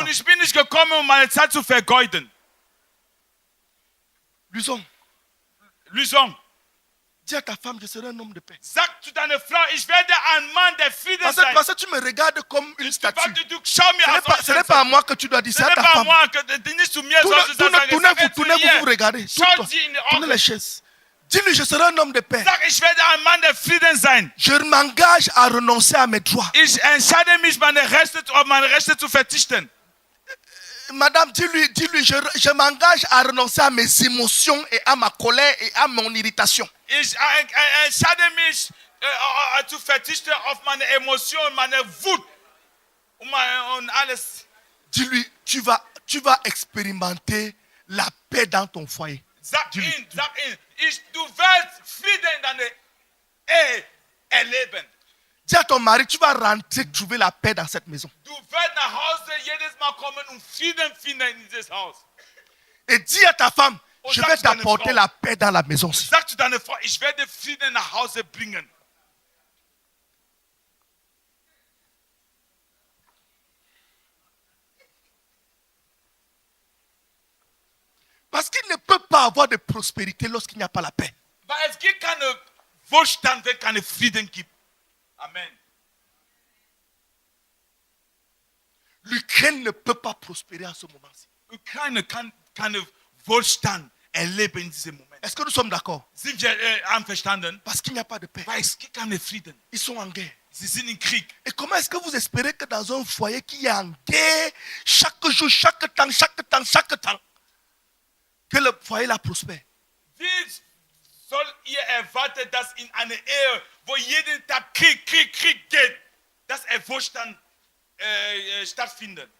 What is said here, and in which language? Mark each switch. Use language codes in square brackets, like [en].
[de] Und ich bin nicht gekommen, um meine Zeit zu vergeuden. [fr] Luson, dis à ta femme, je serai un homme de paix. [de] Sag zu deiner Frau, ich werde ein Mann der Frieden sein. [fr] Parce que tu me regardes comme une statue. [de] Du schau mir [fr] Ce n'est pas à moi que tu dois dire, c'est à ta femme. [de] Nicht zu mir sollst du sagen. [fr] Tournez-vous, vous regardez. [de] Schaut sie in die [fr] Tournez les [de] Augen. [fr] chaises. Dis-lui, je serai un homme de paix. [de] Sag, ich werde ein Mann der Frieden sein. [fr] Je m'engage à renoncer à mes droits. [de] Ich entscheide mich, auf meine Rechte zu verzichten. [fr] Madame, dis-lui, je m'engage à renoncer à mes émotions et à ma colère et à mon irritation. [de] Ich entscheide mich, zu verzichten auf meine Emotionen, meine Wut und alles. [fr] Dis-lui, tu vas expérimenter la paix dans ton foyer. [de] Sag ihn, du wirst Frieden in deiner Ehe erleben. [fr] Dis à ton mari, tu vas rentrer trouver la paix dans cette maison. [de] Du wirst nach Hause jedes Mal kommen und Frieden finden in dieses Haus. [fr] Et dis à ta femme, [de] Und [fr] je [de] sag [fr] vais [de] zu deiner [fr] t'apporter [de] Frau. [fr] la paix dans la maison. [de] Sag zu deiner Frau, ich werde Frieden nach Hause bringen. [fr] Parce qu'il ne peut pas avoir de prospérité lorsqu'il n'y a pas la paix. [de] Weil es gibt keine Wohlstand, wenn keine Frieden gibt. Amen. [fr] L'Ukraine ne peut pas prospérer en ce moment-ci. [de] Ukraine kann keine Wohlstand erleben in diesem Moment. [fr] Est-ce que nous sommes d'accord? [de] Sind wir einverstanden? [fr] Parce qu'il n'y a pas de paix. [de] Weil es gibt keine Frieden. [fr] Ils sont en guerre. [de] Sie sind im Krieg. [fr] Et comment est-ce que vous espérez que dans un foyer qui est en guerre, chaque jour, chaque temps, que le foyer la prospère? [de] Wie soll ihr erwarten, dass in einer Ehe, wo jeden Tag Krieg geht, dass Wohlstand stattfindet?